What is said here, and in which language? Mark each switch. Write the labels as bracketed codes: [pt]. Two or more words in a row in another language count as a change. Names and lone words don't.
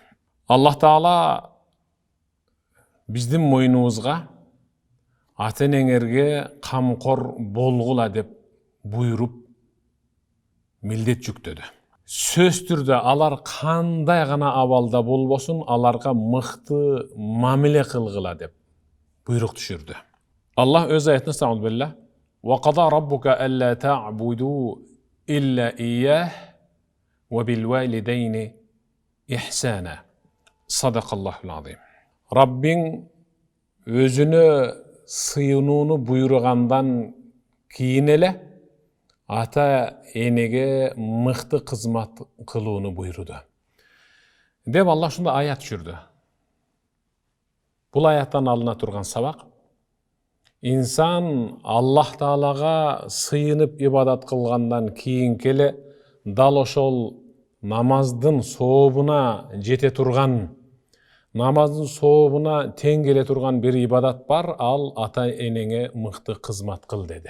[ky] Аллах Таала биздин мойнубузга ата-энеңерге камкор болгула деп буйруп милдет жүктөдү. Сөз түрдө алар кандай гана абалда болбосун, аларга мыкты мамиле кылгыла деп буйрук түшүрдү. Аллах өз аятында [ar] أستعيذ بالله وقضى ربك ألا تعبدوا إلا إياه وبالوالدين إحسانا." صدق الله العظيم. [ky] Раббиң өзүнө сыйынууну буйругандан кийин эле ата-энеге мыкты кызмат кылууну буйруду деп Аллах ушундай аят түшүрдү. Бул аяттан алына турган сабак: инсан Аллах Таалага сыйынып ибадат кылгандан кийин келе дал ошол намаздын сообуна жете турган, намаздын сообуна тең келе турган бир ибадат бар, ал ата-энеңе мыкты кызмат кыл деди.